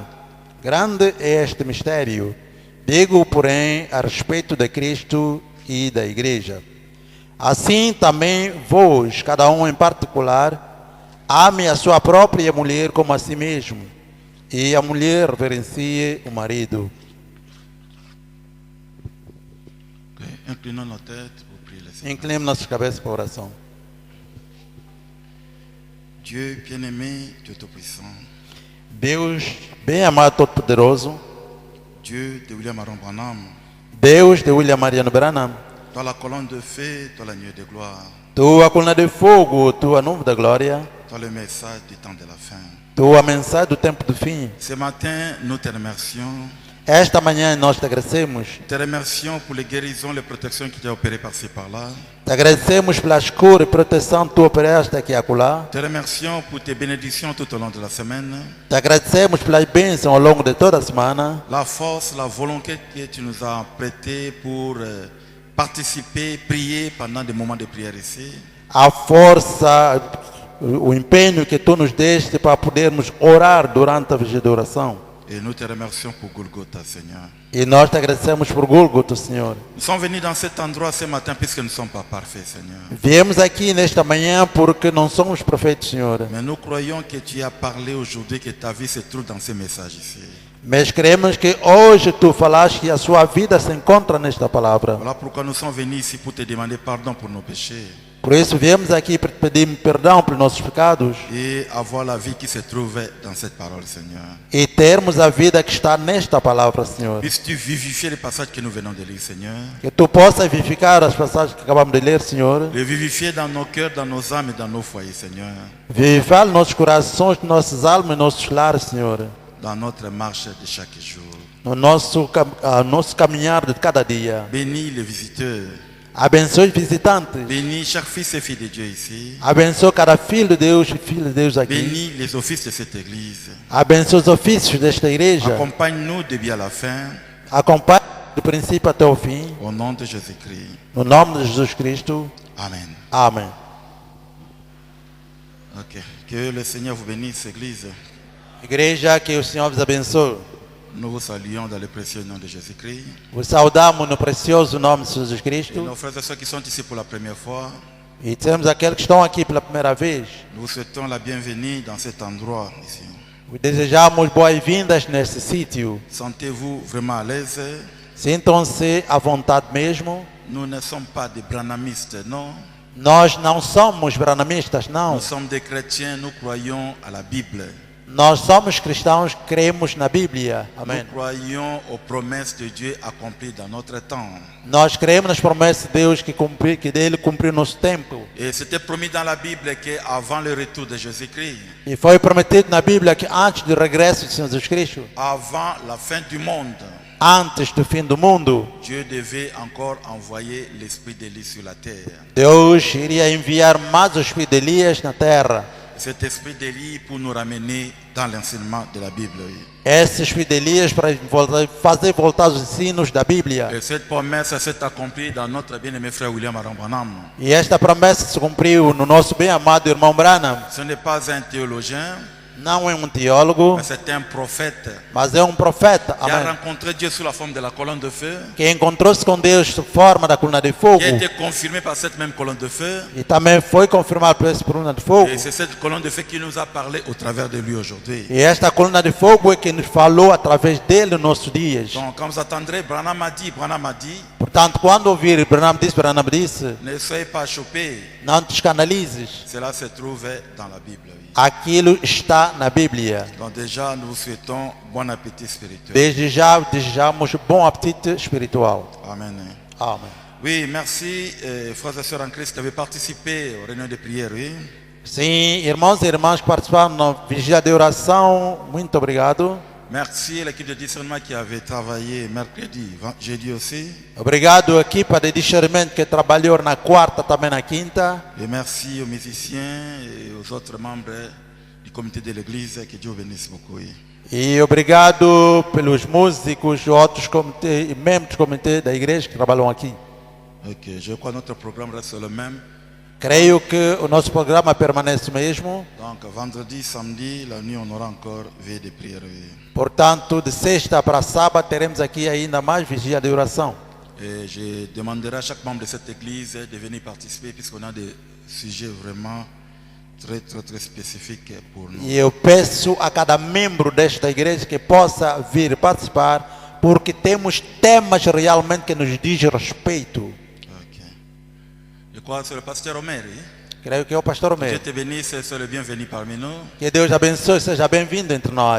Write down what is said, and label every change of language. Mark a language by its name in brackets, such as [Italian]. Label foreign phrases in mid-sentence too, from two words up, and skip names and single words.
[Portuguese] Grande é este mistério. Digo, porém, a respeito de Cristo e da igreja. Assim também vós, cada um em particular, ame a sua própria mulher como a si mesmo, e a mulher reverencie o marido. Okay. [French] Inclinons nos têtes pour prier le Seigneur. [Portuguese] Inclinemos nossas cabeças para a oração. [French] Dieu bien-aimé, Dieu tout-puissant, [Portuguese] Deus, bem amado, todo-poderoso, [French] Dieu de William Aaron Branham, [Portuguese] Deus de William Mariano Branham, [French] toi la colonne de feu, toi la nuée de gloire, [Portuguese] tua coluna de fogo, tua nuvem da glória, [French] toi le message du temps de la fin. [Portuguese] tua mensagem do tempo do fim. [French] Ce matin, nous te remercions. [Portuguese] Esta manhã nós te agradecemos. [French] Te remercions pour les guérisons, les protections qui t'ont opérées par-ci par-là. [Portuguese] Te agradecemos pelas curas e proteção que tu operaste aqui e acolá. [French] Te remercions pour tes bénédictions tout au long de la semaine. [Portuguese] Te agradecemos pelas bênçãos ao longo de toda a semana. [French] La force, la volonté que tu nous as prêtée pour participer, prier pendant des moments de prière ici. [Portuguese] A força, o empenho que tu nos deste para podermos orar durante a vigília de oração. [French] Et nous te remercions pour Golgotha, Seigneur. [Portuguese] E nós te agradecemos por Gólgota, Senhor. [French] Nous sommes venus dans cet endroit ce matin puisque nous ne sommes pas parfaits, Seigneur. [Portuguese] Viemos aqui nesta manhã porque não somos perfeitos, Senhor. [French] Mais nous croyons que tu as parlé aujourd'hui, que ta vie se trouve dans ces messages ici. [Portuguese] Mas queremos que hoje tu falaste que a sua vida se encontra nesta palavra. [French] Voilà pourquoi nous sommes venus ici pour te demander pardon pour nos péchés [Portuguese] Por isso viemos aqui para te pedir perdão pelos nossos pecados [French] et avoir la vie qui se trouve dans cette parole, Seigneur. [Portuguese] e termos a vida que está nesta palavra, Senhor. [French] Puisses-tu vivifier les passages que nous venons de lire, Seigneur. [Portuguese] Que tu possas vivificar as passagens que acabamos de ler, Senhor. [French] Les vivifier dans nos cœurs, dans nos âmes et dans nos foyers, Seigneur. [Portuguese] Vivificar nossos corações, nossas almas e nossos lares, Senhor. [French] Dans notre marche de chaque jour. [Portuguese] No nosso caminhar de cada dia. [French] Bénis les visiteurs. [Portuguese] Abençoe os visitantes. [French] Bénis chaque fils et fille de Dieu ici. [Portuguese] Abençoe cada filho de Deus e filha de Deus aqui. [French] Bénis les offices de cette église. [Portuguese] Abençoe os ofícios desta igreja. [French] Accompagne-nous de bien à la fin. [Portuguese] Acompanhe do princípio até o fim. [French] Au nom de Jésus-Christ. [Portuguese] No nome de Jesus Cristo. [French] Amen. [Portuguese] Amém. Ok. [French] Que le Seigneur vous bénisse, église. [Portuguese] Igreja, que o Senhor vos abençoe. [French] Nous vous saluons dans le précieux nom de Jésus-Christ. [Portuguese] Vos saudamos no precioso nome de Jesus [French] Et [Portuguese] Cristo. [French] nos frères et sœurs qui sont ici pour la première fois, [Portuguese] E temos aqueles que estão aqui pela primeira vez. [French] nous vous souhaitons la bienvenue dans cet endroit ici. [Portuguese] Vos desejamos boas-vindas neste sítio. [French] Sentez-vous vraiment à l'aise. [Portuguese] Sintam-se à vontade mesmo. [French] Nous ne sommes pas des branhamistes, non. [Portuguese] Nós não somos branamistas, não. [French] Nous sommes des chrétiens, nous croyons à la Bible. [Portuguese] Nós somos cristãos, cremos na Bíblia. [French] Nous [Portuguese] Amém. [French] croyons aux promesses de Dieu accomplies dans notre temps. [Portuguese] Nós cremos nas promessas de Deus que dele cumpriu nosso tempo. [French] Et c'était promis dans la Bible qu'avant le retour de Jésus-Christ, [Portuguese] E foi prometido na Bíblia que antes do regresso de Jesus Cristo, [French] avant la fin du monde, [Portuguese] antes do fim do mundo, [French] Dieu devait encore envoyer l'esprit d'Élie sur la terre. [Portuguese] Deus iria enviar mais o Espírito de Elias na terra. [French] Cet esprit d'Élie pour nous ramener dans l'enseignement de la Bible. [Portuguese] Esse Espírito de Elias para fazer voltar os ensinos da Bíblia. [French] Et cette promesse s'est accomplie dans notre bien-aimé frère William Aron Branham. [Portuguese] E esta promessa se cumpriu no nosso bem-amado irmão Branham. [French] Ce n'est pas un théologien, [Portuguese] Não é um teólogo, [French] mais c'est un prophète [Portuguese] mas é um profeta. [French] qui a [Portuguese] Amém. [French] rencontré Dieu sous la forme de la colonne de feu, [Portuguese] Que encontrou-se com Deus sob forma da coluna de fogo. [French] qui a été confirmé par cette même colonne de feu. [Portuguese] E também foi confirmado por essa coluna de fogo. [French] Et c'est cette colonne de feu qui nous a parlé au travers de lui aujourd'hui. [Portuguese] E esta coluna de fogo é que nos falou através dele nos nossos dias. [French] Donc, comme vous attendrez, Branham a dit, [Portuguese] Portanto, quando ouvir Branham disse, [French] ne soyez pas choqués. [Portuguese] não te escandalizes. [French] Cela se trouve dans la Bible. Oui. [Portuguese] Aquilo está na Bíblia. [French] Donc déjà, nous vous souhaitons bon appétit spirituel. [Portuguese] Desde já desejamos bom apetite espiritual. [French] Amen. [Portuguese] Amém. [French] Oui, merci, frères et sœurs en Christ, qui avez participé aux réunions de prière. Oui. [Portuguese] Sim, irmãos e irmãs que participaram na vigília de oração, muito obrigado. [French] Merci à l'équipe de discernement qui avait travaillé mercredi, jeudi aussi. [Portuguese] Obrigado à equipa de discernimento que trabalhou na quarta, também na quinta. [French] Et merci aux musiciens et aux autres membres du comité de l'église. Que Dieu bénisse beaucoup. Oui. [Portuguese] E obrigado pelos músicos e outros comitê, membros do comitê da igreja que trabalham aqui. [French] Ok, je crois que notre programme reste le même. [Portuguese] Creio que o nosso programa permanece o mesmo. [French] Donc vendredi, samedi, la nuit, on aura encore veille de prière. Oui. [Portuguese] Portanto, de sexta para sábado teremos aqui ainda mais vigília de oração. [French] Et je demanderai à chaque membre de cette église de venir participer puisqu'on a des sujets vraiment très spécifiques pour nous. [Portuguese] E eu peço a cada membro desta igreja que possa vir participar, porque temos temas realmente que nos diz respeito. Ok. [French] Je crois que c'est le pasteur Omer. Oui? [Portuguese] Creio que é o pastor [French] Que Dieu [Portuguese] Omer. [French] te bénisse, sois le bienvenu parmi nous. [Portuguese] Que Deus abençoe, seja bem-vindo entre nós.